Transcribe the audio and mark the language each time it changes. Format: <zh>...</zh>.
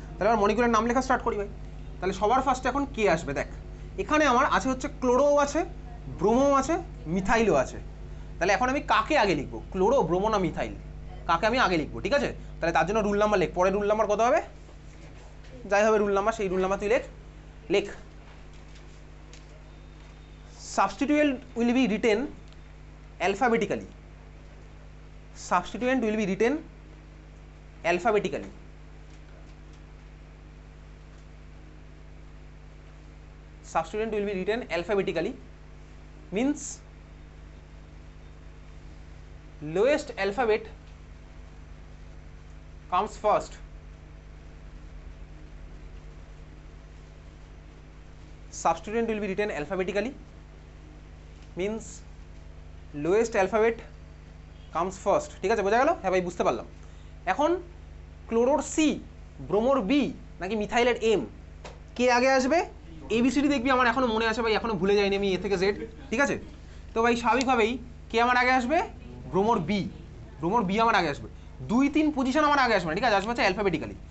<bn>তাহলে আমার মলিকুলের নাম লেখা স্টার্ট করি ভাই। তাহলে সবার ফার্স্টে এখন কে আসবে দেখ, এখানে আমার আছে হচ্ছে ক্লোরো আছে, ব্রোমো আছে, মিথাইলও আছে। তাহলে এখন আমি কাকে আগে লিখবো, ক্লোরো, ব্রোমো না মিথাইল, কাকে আমি আগে লিখবো? ঠিক আছে, তাহলে তার জন্য রুল নাম্বার লেখ, পরে রুল নাম্বার কত হবে, যাই হবে রুল নাম্বার, সেই রুল নাম্বার তুই লেখ।</bn> <en>Substituent will be written alphabetically. Substituent will be written alphabetically. Substituent will be written alphabetically means lowest alphabet comes first. Substituent will be written alphabetically means lowest alphabet comes first.</en> <bn>ঠিক আছে, বোঝা গেল? হ্যাঁ ভাই, বুঝতে পারলাম। এখন ক্লোরোর সি, ব্রোমোর বি নাকি মিথাইলের এম, কে আগে আসবে? এবিসিডি দেখবি আমার এখনো মনে আছে ভাই, এখনো ভুলে যাইনি আমি, এ থেকে জেড। ঠিক আছে, তো ভাই স্বাভাবিকভাবেই কে আমার আগে আসবে? ব্রোমোর বি। ব্রোমোর বি আমার আগে আসবে, 2-3 পজিশন আমার আগে আসবে না, ঠিক আছে, আসবে হচ্ছে অ্যালফাবেটিক্যালি।</bn>